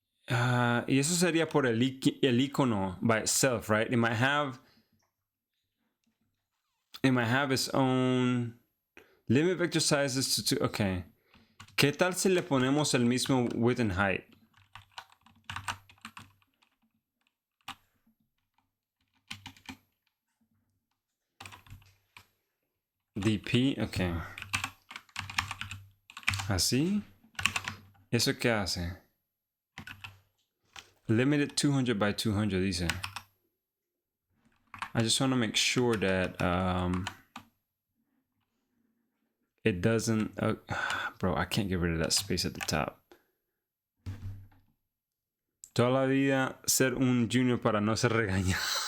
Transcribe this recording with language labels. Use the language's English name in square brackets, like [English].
[Spanish] Y eso sería por el icono [English] by itself, right? It might have its own limit vector sizes to 2. Okay. [Spanish] ¿Qué tal si le ponemos el mismo [English] width and height? DP, ok. [Spanish] Así. ¿Eso qué hace? [English] Limited 200 by 200, [Spanish] dice. [English] I just want to make sure that it doesn't... bro, I can't get rid of that space at the top. [Spanish] Toda la vida ser un junior para no ser regañado.